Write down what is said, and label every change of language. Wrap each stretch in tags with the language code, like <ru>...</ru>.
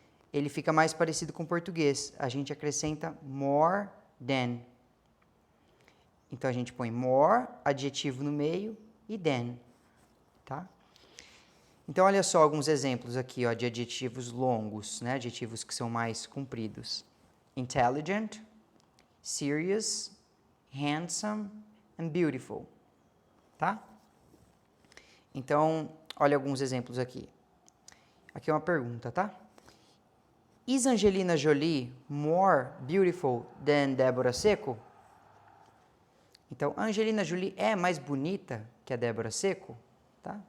<pt>Ele fica mais parecido com o português. A gente acrescenta more than. Então, a gente põe more, adjetivo no meio, e than. Tá? Então, olha só alguns exemplos aqui, ó, de adjetivos longos, né? Adjetivos que são mais compridos.</pt> <en>Intelligent, serious, handsome and beautiful.</en> <pt>Tá? Então, olha alguns exemplos aqui. Aqui é uma pergunta, tá?</pt> <en>Is Angelina Jolie more beautiful than Débora Seco?</en> <pt>Então, a Angelina Jolie é mais bonita que a Débora Seco? Tá?</pt>